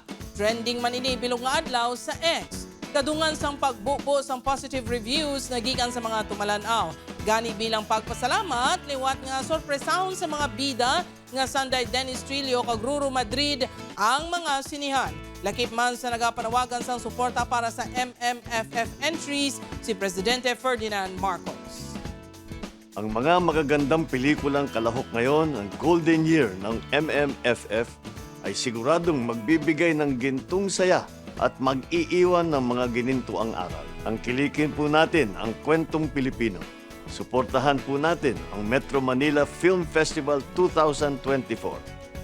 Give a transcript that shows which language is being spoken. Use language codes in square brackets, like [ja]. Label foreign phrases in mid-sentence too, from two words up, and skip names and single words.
[hil] Trending man ini bilog nga adlaw sa X. Kadungan sang pagbubo sang [en] positive reviews [hil] nga gikan sa mga tumalanaw. Gani bilang pagpasalamat, liwat nga sorpresahon sa mga bida nga Sanday Dennis Trillo kag Ruru Madrid ang mga sinihan. Lakip man sa nagapanawagan sang suporta para sa MMFF entries si Presidente Ferdinand Marcos. [tl] Ang mga magagandang pelikulang kalahok ngayon, ang Golden Year ng MMFF, ay siguradong magbibigay ng gintong saya at mag-iiwan ng mga ginintuang aral. Ang kilikin po natin ang kwentong Pilipino. Suportahan po natin ang Metro Manila Film Festival 2024.